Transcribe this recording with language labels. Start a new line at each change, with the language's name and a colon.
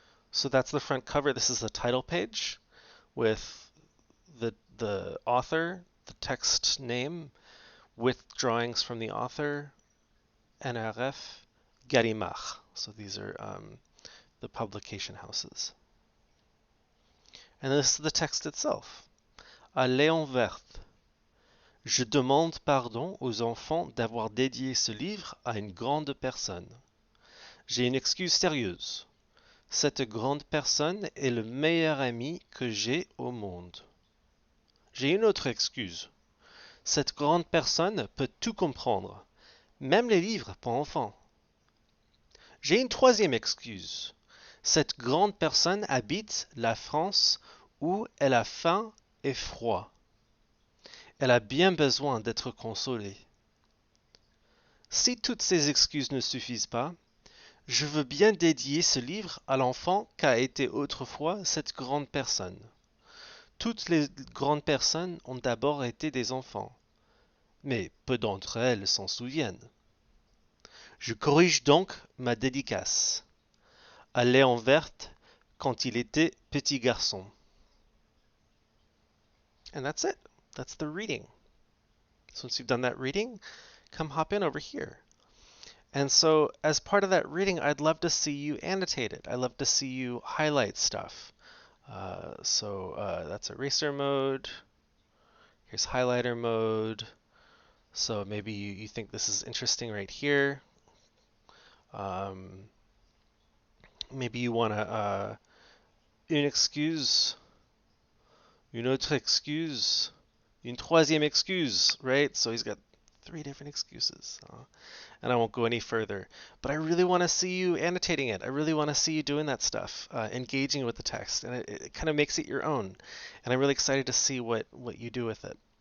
English: So that's the front cover. This is the title page with the author, the text name, with drawings from the author, NRF, Gallimard. So these are the publication houses. And this is the text itself.
French: À Léon Verte. Je demande pardon aux enfants d'avoir dédié ce livre à une grande personne. J'ai une excuse sérieuse. Cette grande personne est le meilleur ami que j'ai au monde. J'ai une autre excuse. Cette grande personne peut tout comprendre, même les livres pour enfants. J'ai une troisième excuse. Cette grande personne habite la France où elle a faim et froid. Elle a bien besoin d'être consolée. Si toutes ces excuses ne suffisent pas, je veux bien dédier ce livre à l'enfant qu'a été autrefois cette grande personne. Toutes les grandes personnes ont d'abord été des enfants, mais peu d'entre elles s'en souviennent. Je corrige donc ma dédicace. À Léon Verte quand il était petit garçon.
English: And that's it. That's the reading. So once you've done that reading, come hop in over here. And so as part of that reading, I'd love to see you annotate it. I'd love to see you highlight stuff. That's eraser mode. Here's highlighter mode. So maybe you think this is interesting right here. Maybe you want to
French: une excuse, une autre excuse, une troisième excuse,
English: right? So he's got 3 different excuses. And I won't go any further. But I really want to see you annotating it. I really want to see you doing that stuff, engaging with the text. And it kind of makes it your own. And I'm really excited to see what you do with it.